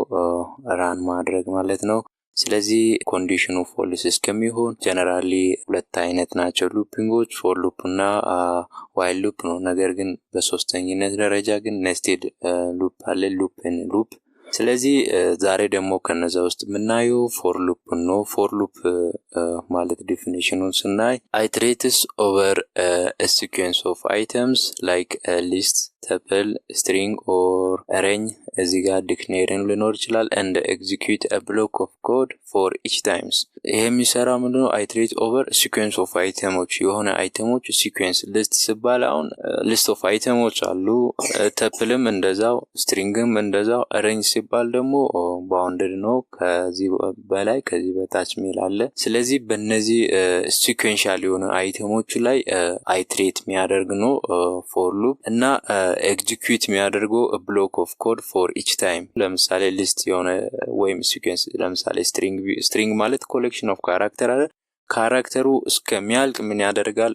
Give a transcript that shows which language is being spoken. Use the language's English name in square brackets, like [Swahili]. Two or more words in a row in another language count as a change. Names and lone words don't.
[Amharic] ራን ማድረግ ማለት ነው። ስለዚህ [English] condition-ኡ false [Amharic] እስከሚሆን ጀነራሊ ሁለት አይነት ናቸው ሉፒንጎች፣ [English] for loop እና while loop [Amharic] ነው። ነገር ግን በሶስተኝነት ደረጃ ግን [English] nested loop አለ፣ loop-ን loop። [Amharic] ስለዚህ ዛሬ ደግሞ ከነዛ ውስጥ የምናየው [English] for loop ነው። for loop ማለት definition-ኡን ስናይ iterates over a sequence of items like a list, tuple, string or array [Amharic] እዚህ ጋር [English] ዲክሽነሪን [Amharic] ሊኖር ይችላል [English] and execute a block of code for each times። [Amharic] ይሄ የሚሰራው ምንድነው? [English] iterate over a sequence of items የሆነ items sequence list [Amharic] ሲባል አሁን [English] list of items አሉ፣ [Amharic] ተፕልም እንደዛው፣ ስትሪንግም እንደዛው፣ array ሲባል ደግሞ ባውንድድ ነው፣ ከዚህ በላይ ከዚህ በታች ሚል አለ። ስለዚህ በእነዚህ ሲኩዌንሻል የሆነ አይተሞች ላይ አይትሬት የሚያደርግ ነው [English] for loop እና execute የሚያደርገው block of code for each time። [Amharic] ለምሳሌ ሊስት የሆነ ወይም ሲኩዌንስ ለምሳሌ ስትሪንግ ማለት [English] collection of character [Amharic] አለ። ካራክተሩ እስከሚያልቅ ምን ያደርጋል?